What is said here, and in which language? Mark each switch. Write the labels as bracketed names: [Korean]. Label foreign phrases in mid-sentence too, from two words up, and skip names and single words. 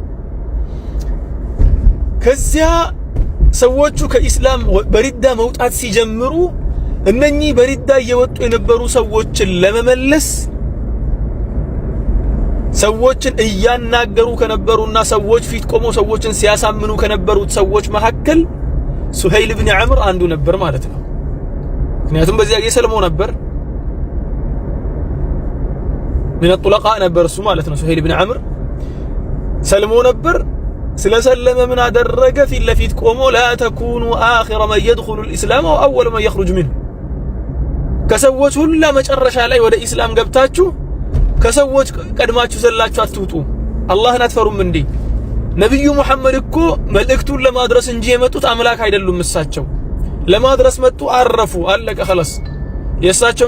[Amharic] ከዚያ ሰዎቹ ከኢስላም በሪዳ መውጣት ሲጀምሩ እነኚህ በሪዳ እየወጡ የነበሩ ሰዎችን ለመመለስ ሰዎችን እያናገሩ ከነበሩና ሰዎች ፊት ቆሞ ሰዎችን ሲያሳምኑ ከነበሩት ሰዎች መካከል ሱሀይል ኢብኑ ዑመር አንዱ ነበር ማለት ነው ምክንያቱም በዚያ የሰልሞ ነበር [Arabic] من الطلقاء [Amharic] ነበር እሱ ማለት ነው ሱሀይል ኢብኑ ዑመር ሰልሞ ነበር ስለሰለመ ምን አደረገ ፊት ለፊት ቆሞ [Arabic] لا تكونوا آخر من يدخل الإسلام أو أول من يخرج منه [Amharic] ከሰዎች ሁላ መጨረሻ ላይ ወደ ኢስላም ገብታችሁ ከሰዎች ቀድማችሁ ዘላችሁ አትውጡ አላህን አትፈሩም እንዴ ነብዩ መሐመድ እኮ መልእክቱን ለማድረስ እንጂ የመጡት አምላክ አይደሉም እሳቸው ለማድረስ መጡ አረፉ አለቀ خلاص የእሳቸው